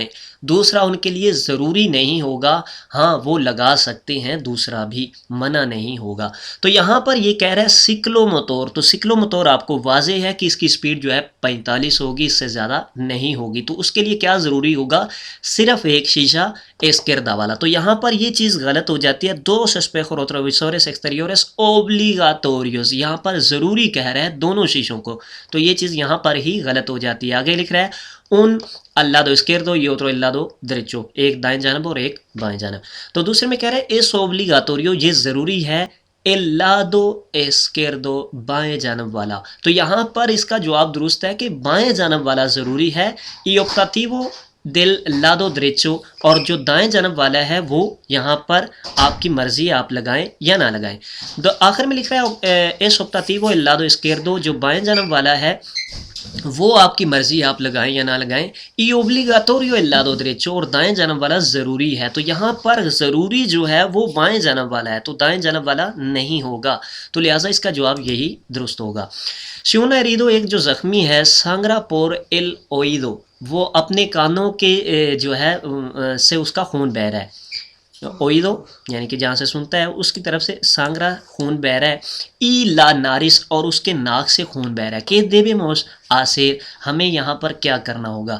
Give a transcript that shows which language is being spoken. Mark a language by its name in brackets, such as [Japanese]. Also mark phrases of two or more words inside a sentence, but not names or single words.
[Urdu] دوسرا ان کے لیے ضروری نہیں ہوگا، ہاں وہ لگا سکتے ہیں، دوسرا بھی منع نہیں ہوگا. تو یہاں پر یہ کہہ رہا ہے سکلو موٹور، تو سکلو موٹور آپ کو واضح ہے کہ اس کی سپیڈ جو ہے 45 ہوگی، اس سے زیادہ نہیں ہوگی. تو اس کے لیے کیا ضروری ہوگا؟ صرف ایک شیشہ اسکردا والا. تو یہاں پر یہ چیز غلط ہو جاتی ہے. [Spanish] dos espejos retrovisores exteriores obligatorios، [Urdu] یہاں پر ضروری کہہ رہا ہے دونوں شیشوں کو، تو یہ چیز یہاں پر ہی غلط ہو جاتی ہے. آگے لکھ رہا ہے [Spanish] ان al lado izquierdo y otro al lado derecho، [Urdu] ایک دائیں جانب اور ایک بائیں جانب. تو دوسرے میں کہہ رہا ہے [Spanish] es obligatorio، [Urdu] یہ ضروری ہے، [Spanish] el lado izquierdo، [Urdu] بائیں جانب والا. تو یہاں پر اس کا جواب درست ہے کہ بائیں جانب والا ضروری ہے. [Spanish] y optativo del lado derecho, [Urdu] اور جو دائیں جانب والا ہے وہ یہاں پر آپ کی مرضی آپ لگائیں یا نہ لگائیں. آخر میں لکھ رہا ہے [Spanish] es optativo el lado izquierdo, [Urdu] جو بائیں جانب والا ہے وہ آپ کی مرضی آپ لگائیں یا نہ لگائیں. [Spanish] y obligatorio el lado derecho، [Urdu] اور دائیں جانب والا ضروری ہے. تو یہاں پر ضروری جو ہے وہ بائیں جانب والا ہے، تو دائیں جانب والا نہیں ہوگا، تو لہٰذا اس کا جواب یہی درست ہوگا. [Spanish] si un herido, [Urdu] ایک جو زخمی ہے، [Spanish] sangra por el oído، [Urdu] وہ اپنے کانوں کے جو ہے سے اس کا خون بہہ رہا ہے. اوئیدو یعنی کہ جہاں سے سنتا ہے اس کی طرف سے سانگرا خون بہ رہا ہے. [Spanish] y la nariz, [Urdu] اور اس کے ناک سے خون بہ رہا ہے. [Spanish] qué debemos hacer, [Urdu] ہمیں یہاں پر کیا کرنا ہوگا.